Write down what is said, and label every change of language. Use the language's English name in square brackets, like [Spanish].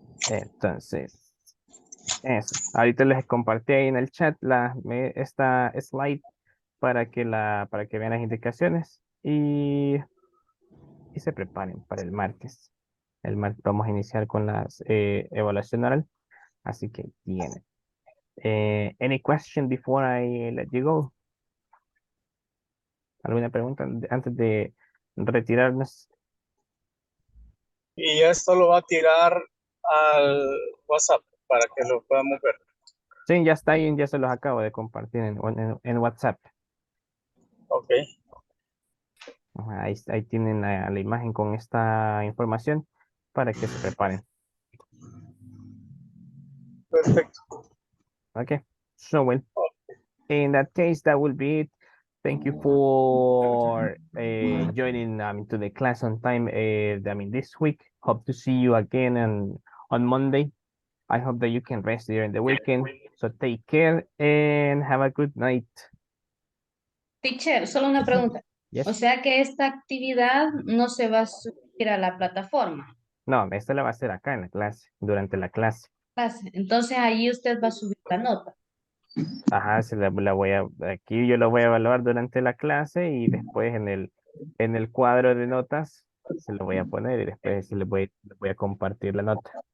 [Spanish] Entonces, eso. Ahorita les compartí ahí en el chat esta slide para que vean las indicaciones y se preparen para el martes. El martes vamos a iniciar con las evaluación oral, así que tienen. [English] Any question before I let you go? [Spanish] ¿Alguna pregunta antes de retirarnos? Y esto lo va a tirar al WhatsApp para que lo podamos ver. Sí, ya está ahí, ya se los acabo de compartir en WhatsApp. Ok. Ajá, ahí tienen la imagen con esta información para que se preparen. Perfecto. [English] Okay, so well, in that case, that will be it. Thank you for joining to the class on time. This week. Hope to see you again on Monday. I hope that you can rest during the weekend. So take care and have a good night. [Spanish] Teacher, solo una pregunta. [English] Yes. [Spanish] O sea que esta actividad no se va a subir a la plataforma. No, esta la va a hacer acá en la clase, durante la clase. Entonces ahí usted va a subir la nota. Ajá, aquí yo la voy a evaluar durante la clase y después en el cuadro de notas se lo voy a poner y después le voy a compartir la nota.